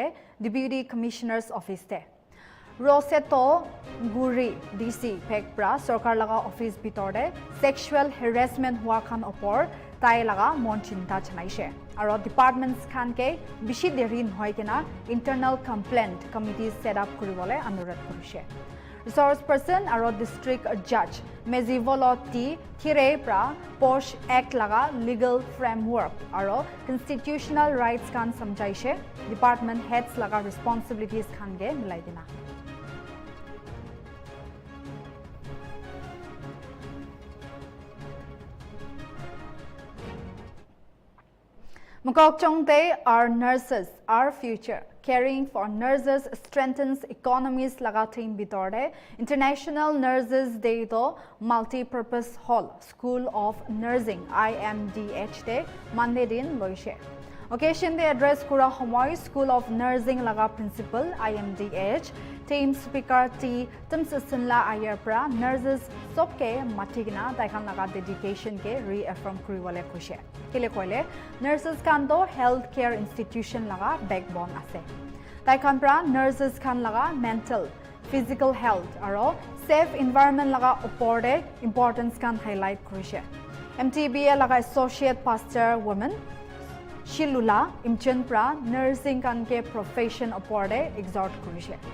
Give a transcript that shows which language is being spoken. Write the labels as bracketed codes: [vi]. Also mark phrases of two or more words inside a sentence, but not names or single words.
[nag] Deputy Commissioner's Office te Roseto Guri DC Pekpra Sarkar laga office bitorde [en] sexual harassment [nag] hua khan opor tai laga mon chinta chanaise aro departments khan ke bishi derin hoy kena [en] internal complaint committee set up [nag] kuribole anurodh korise [en] Resource person [nag] aro [en] district judge [nag] Mezivoloti Thirepra POSH Act laga [en] legal framework [nag] aro [en] constitutional rights [nag] kan samjaise [en] department heads [nag] laga responsibilities khan ge milai dina Mukok chongte our nurses our future Caring for Nurses Strengthens Economies laga theme bitorde International Nurses Day to Multi-Purpose Hall School of Nursing IMDH te Monday din loise Occasion de address kura homoy School of Nursing laga principal IMDH [en] team speaker [nag] T Timsasla Ayerpra nurses sobke matigna taikhan laga dedication ke reaffirm kuribole khoshe kile koile nurses kan to [en] healthcare institution [nag] laga backbone ase taikhan pra nurses kan laga [en] mental physical health [nag] aro [en] safe environment [nag] laga oporde importance kan highlight korise MTBA laga [en] associate pastor woman [nag] Shilula Imchen pra nursing kan ke profession oporde exhort korise